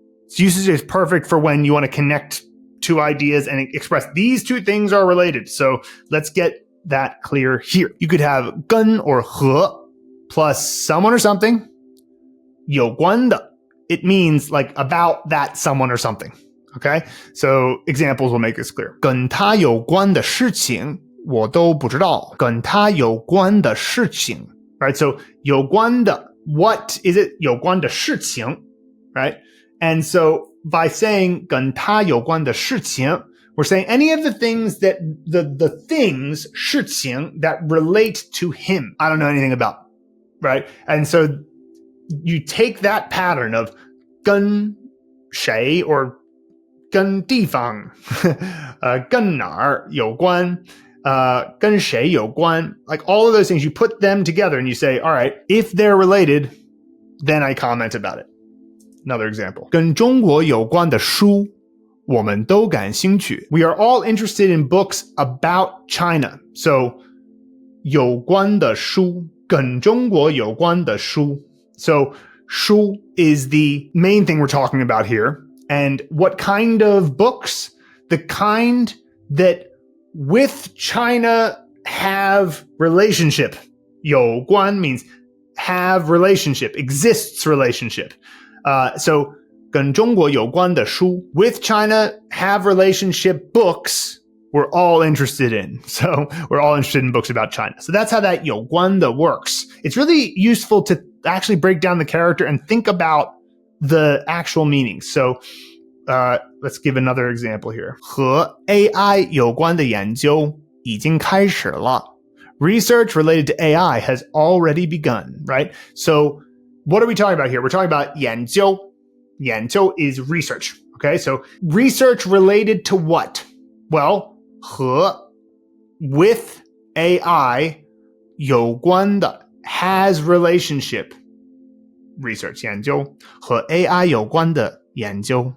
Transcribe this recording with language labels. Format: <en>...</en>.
<en>Its usage is perfect for when you want to connect two ideas and express these two things are related. So let's get that clear here. You could have 跟 or 和 plus someone or something.</en> <zh>有关的.</zh> <en>It means like about that someone or something. Okay? So examples will make this clear.</en> <zh>跟他有关的事情我都不知道。跟他有关的事情.Right?</zh> <en>So 有关的, what is it?</en> <zh>有关的事情.Right?</zh> <en>And so by saying</en> <zh>跟他有关的事情,</zh> <en>we're saying any of the things that the things 事情 that relate to him. I don't know anything about. Right? And so you take that pattern of 跟谁 or</en> <zh>跟地方跟哪儿有关跟谁有关,</zh> <en>like all of those things, you put them together and you say, all right, if they're related, then I comment about it. Another example.</en> <zh>跟中国有关的书我们都感兴趣.</zh> <en>We are all interested in books about China.</en> <zh>So 有关的书跟中国有关的书.</zh> <en>So 书 is the main thing we're talking about here. And what kind of books? The kind that with China have relationship. 有关 means have relationship, exists relationship. So</en> <zh>跟中国有关的书</zh> <en>with China have relationship books we're all interested in. So we're all interested in books about China. So that's how that 有关的 works. It's really useful to actually break down the character and think about the actual meanings. So let's give another example here.</en> <zh>和 AI 有关的研究已经开始了.</zh> <en>Research related to AI has already begun, right? So what are we talking about here? We're talking about 研究. 研究 is research, okay? So research related to what? Well, 和 with AI 有关的 has relationship research</en> <zh>研究和 AI 有关的研究.</zh>